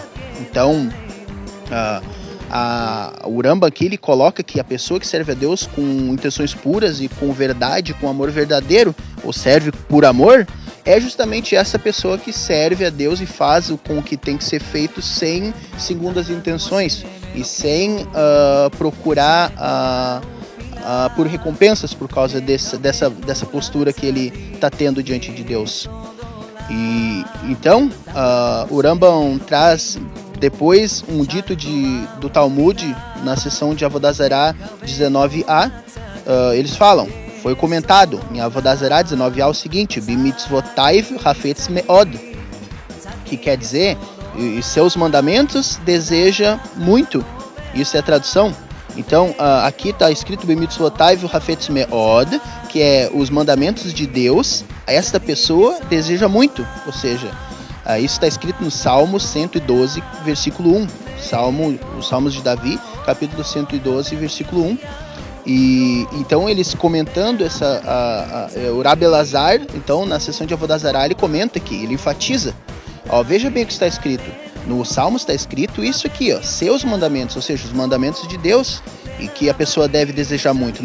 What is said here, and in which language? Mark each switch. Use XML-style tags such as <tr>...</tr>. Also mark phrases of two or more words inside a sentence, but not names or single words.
<pt>Então, o Rambam aqui ele coloca que a pessoa que serve a Deus com intenções puras e com verdade, com amor verdadeiro, ou serve por amor, é justamente essa pessoa que serve a Deus e faz com o que tem que ser feito sem segundas intenções e sem procurar por recompensas por causa dessa postura que ele está tendo diante de Deus. E então o Rambam traz depois um dito do Talmud na seção de Avodah Zarah 19a. Eles falam, foi comentado em Avodah Zarah 19a o seguinte:</pt> <he>במצותיו חפץ מאד,</he> <pt>que quer dizer, e seus mandamentos deseja muito. Isso é a tradução. Então aqui está escrito</pt> <he>במצותיו חפץ מאד,</he> <pt>que é os mandamentos de Deus, esta pessoa deseja muito, ou seja, isso está escrito no Salmo 112, versículo 1, os Salmos de Davi, capítulo 112, versículo 1. E então eles comentando o Rabi Elazar, então na sessão de Avodah Zarah ele comenta que ele enfatiza, veja bem o que está escrito, no Salmo está escrito isso aqui, seus mandamentos, ou seja, os mandamentos de Deus, e que a pessoa deve desejar muito.</pt>